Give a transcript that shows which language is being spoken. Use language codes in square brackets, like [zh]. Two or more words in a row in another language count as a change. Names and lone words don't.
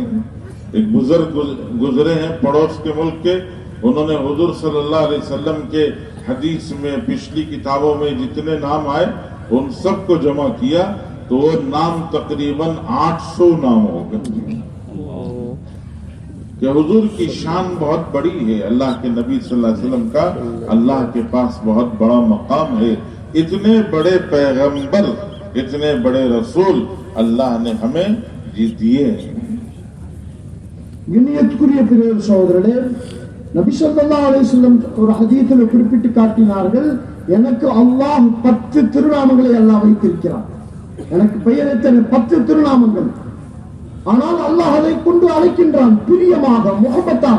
[hi] एक बुजुर्ग गुजरे हैं पड़ोस के मुल्क के, उन्होंने हुजूर [ar] صلى الله عليه وسلم [hi] के हदीस में पिछली किताबों में जितने नाम आए उन सबको जमा किया तो वो नाम तकरीबन 800 नाम हो गए। कि हुजूर की शान बहुत बड़ी है, अल्लाह के नबी [ar] صلى الله عليه وسلم [hi] का अल्लाह के पास बहुत बड़ा मकाम है। इतने बड़े पैगंबर, इतने बड़े रसूल अल्लाह ने हमें दिए। [ta] இனியத்துக்குரிய பிரிய சகோதரர்களே, நபி [ar] صلى الله عليه وسلم [ta] ஒரு ஹதீஸில் குறிப்பிட்டு காட்டினார்கள், எனக்கு அல்லாஹ் 10 திருநாமங்களை அல்லாஹ் வைத்திருக்கிறார். எனக்கு பெயர் எத்தனை? 10 திருநாமங்கள். ஆனால் அல்லாஹ் அதை கொண்டு அழைக்கின்றான் பிரியமாக, முகப்பத்தாக.